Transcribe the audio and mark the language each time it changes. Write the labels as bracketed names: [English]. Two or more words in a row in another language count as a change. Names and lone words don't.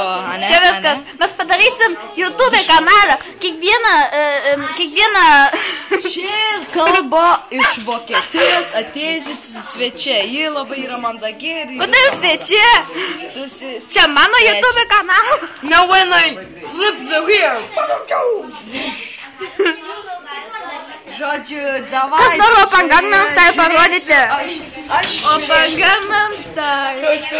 [Lithuanian] Čia viskas. Mes padarysim YouTube kanalą. Kiekvieną... Čia kalba iš Vokietijos atėjusi svečia. Ji labai yra mandagi ir... Tai svečia. Čia mano YouTube kanalą. [English] Now when I flip the wheel. [Lithuanian] Žodžiu, davai. Kas nori Opa Gangnam Style parodyti? Aš Opa Gangnam Style.